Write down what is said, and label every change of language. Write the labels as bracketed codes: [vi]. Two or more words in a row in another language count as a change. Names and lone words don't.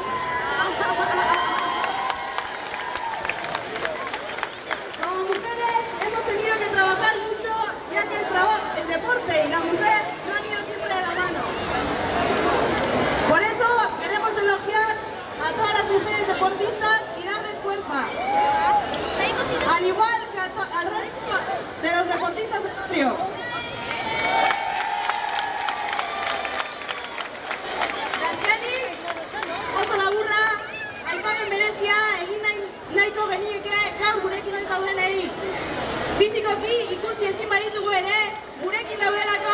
[es] Como mujeres hemos tenido que trabajar mucho, ya que el deporte y la mujer no han ido siempre de la mano. Por eso queremos elogiar a todas las mujeres deportistas y darles fuerza, al igual que al resto de los deportistas del barrio. [eu] Azkenik, oso laburra, aipamen berezia egin nahiko genieke gaur gurekin ez daudenei. Fizikoki ikusi ezin baditugu ere, gurekin daudela